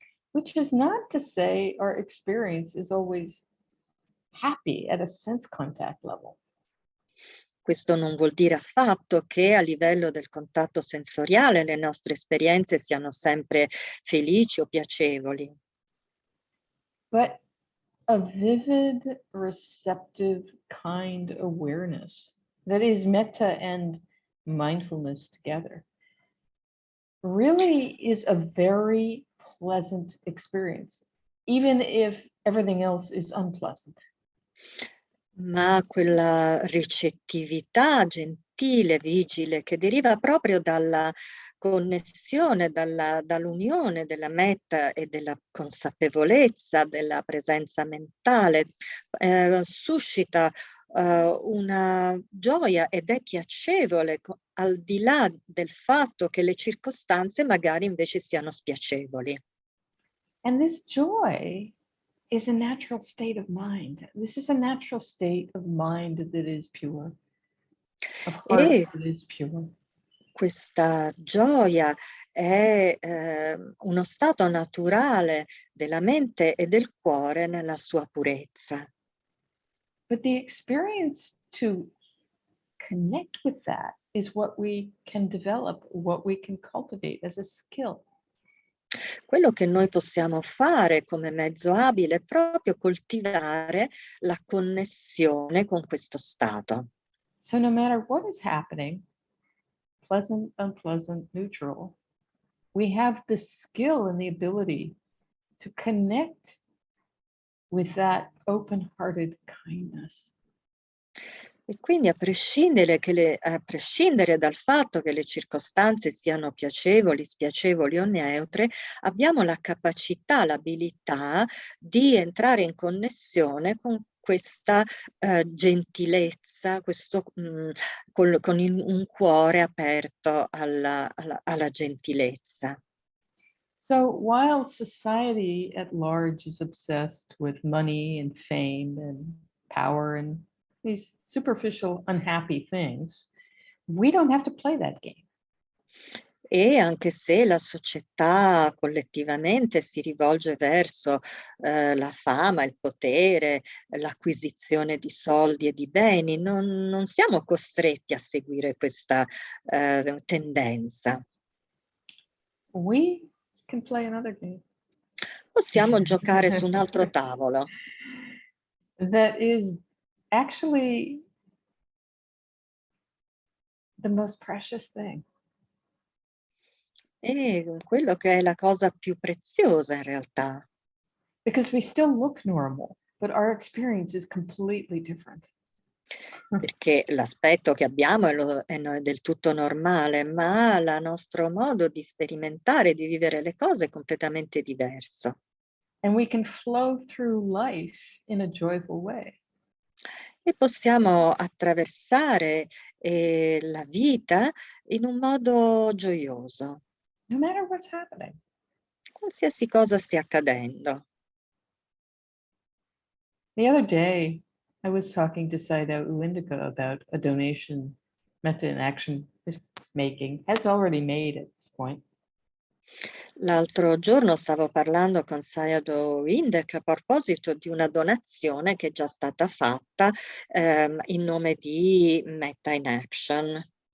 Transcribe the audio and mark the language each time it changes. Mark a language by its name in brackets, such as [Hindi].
[English] Which is not to say our experience is always happy at a sense contact level. [Italian] Questo non vuol dire affatto che a livello del contatto sensoriale le nostre esperienze siano sempre felici o piacevoli. [English] But a vivid, receptive kind awareness that is metta and mindfulness together really is a very pleasant experience, even if everything else is unpleasant. [Italian] Ma quella ricettività gentile, vigile, che deriva proprio dalla connessione, dall'unione della meta e della consapevolezza della presenza mentale, suscita una gioia ed è piacevole, al di là del fatto che le circostanze magari invece siano spiacevoli. [English] And this joy is a natural state of mind. This is a natural state of mind that is pure, of heart [Italian] E [English] that is pure. [Italian] questa gioia è uno stato naturale della mente e del cuore nella sua purezza. [English] But the experience to connect with that is what we can develop, what we can cultivate as a skill. [Italian] Quello che noi possiamo fare come mezzo abile è proprio coltivare la connessione con questo stato. [English] So no matter what is happening, pleasant, unpleasant, neutral, we have the skill and the ability to connect with that open-hearted kindness. [Italian] E quindi a prescindere dal fatto che le circostanze siano piacevoli, spiacevoli o neutre, abbiamo la capacità, l'abilità di entrare in connessione con questa gentilezza, con un cuore aperto alla gentilezza. [English] So while society at large is obsessed with money and fame and power and these superficial, unhappy things, we don't have to play that game. [Italian] E anche se la società collettivamente si rivolge verso la fama, il potere, l'acquisizione di soldi e di beni, non siamo costretti a seguire questa tendenza. [English] We can play another game. [Italian] Possiamo giocare su un altro tavolo. [English] That is actually the most precious thing. [Italian] E quello che è la cosa più preziosa in realtà. [English] Because we still look normal, but our experience is completely different. [Italian] Perché l'aspetto che abbiamo è del tutto normale, ma il nostro modo di sperimentare, di vivere le cose è completamente diverso. [English] And we can flow through life in a joyful way. [Italian] E possiamo attraversare la vita in un modo gioioso, [English] No matter what's happening. [Italian] qualsiasi cosa stia accadendo. [English] The other day, I was talking to Saida Uindika about a donation Metta in Action is making, has already made at this point. [Italian] L'altro giorno stavo parlando con Sayadaw Indek a proposito di una donazione che è già stata fatta in nome di Metta in Action.